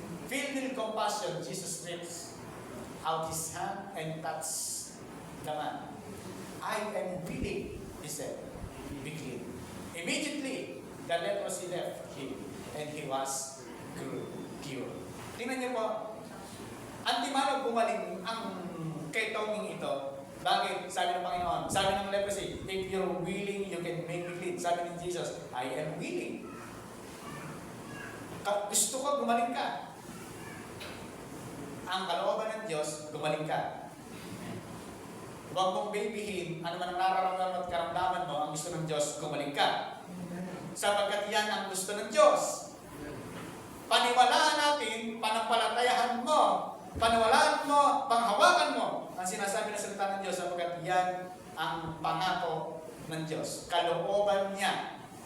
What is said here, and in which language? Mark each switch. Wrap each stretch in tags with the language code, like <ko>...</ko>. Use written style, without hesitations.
<en>Filled with compassion, Jesus stretched out His hand and touched the man. I am willing, He said, be clean. Immediately, the leprosy left him and he was cured.</en> <tl>Tingnan niyo po, antimanog gumaling ang ketoning ito. Bakit? Sabi ng Panginoon, sabi ng leprosy,</tl> <en>if you're willing, you can make me clean.</en> <tl>Sabi ng</tl> <en>Jesus, I am willing.</en> <tl>Gusto ko, gumaling ka. Ang kalooban ng Diyos, gumaling ka. Huwag mong babyhin, ano man ang nararamdaman at karamdaman mo, ang gusto ng Diyos, gumaling ka. Sapagkat yan ang gusto ng Diyos. Paniwalaan natin, panampalatayahan mo, paniwalaan mo, panghawakan mo, ang sinasabi ng salita ng Diyos, sapagkat yan ang pangako ng Diyos. Kalooban niya</tl>